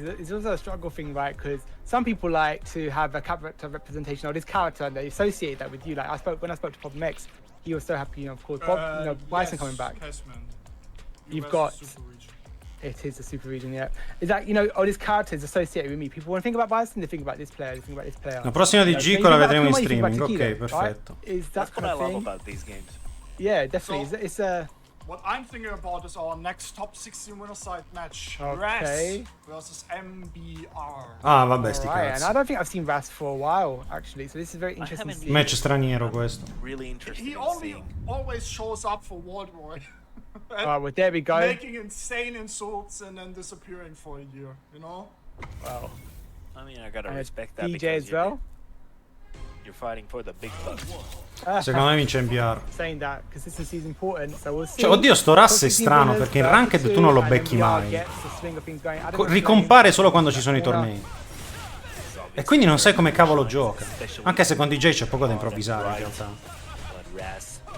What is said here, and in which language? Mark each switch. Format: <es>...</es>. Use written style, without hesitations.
<en>It's also a struggle thing, right? Because some people like to have a character representation of this character, and they associate that with you. Like when I spoke to Problem X, he was so happy, of course. Bison yes, coming back. Cashman. You've got. It is a super region, yeah. Is that, this character is associated with me. People want to think about Bison, they think about this player, they think about this player.</en> <it>La prossima di Gico la vedremo in streaming, ok, perfetto.</it> <en>That's what I love about these games. Yeah, definitely. So, it's a... What I'm thinking about is our next top 16 winner side match. Okay. Ras versus MBR.</en> <it>Ah, vabbè, sti cazzi.</it> <en>And I don't think I've seen Ras for a while, actually. So this is very interesting to see.</en> <it>Match straniero questo.</it> <en>Really interesting. He always shows up for World War. Well, there we go. Making insane insults and then disappearing for a year, Wow. I mean, I gotta respect that. DJ as well. You're fighting for the big bucks.</en> <it>Secondo me vince NBR.</it> <en>Saying that, because this is important, so we'll see.</en> <it>Cioè, oddio, sto Ras è strano, perché in Ranked tu non lo becchi mai. Ricompare solo quando ci sono i tornei. E quindi non sai come cavolo gioca. Anche se con DJ c'è poco da improvvisare, in realtà.</it>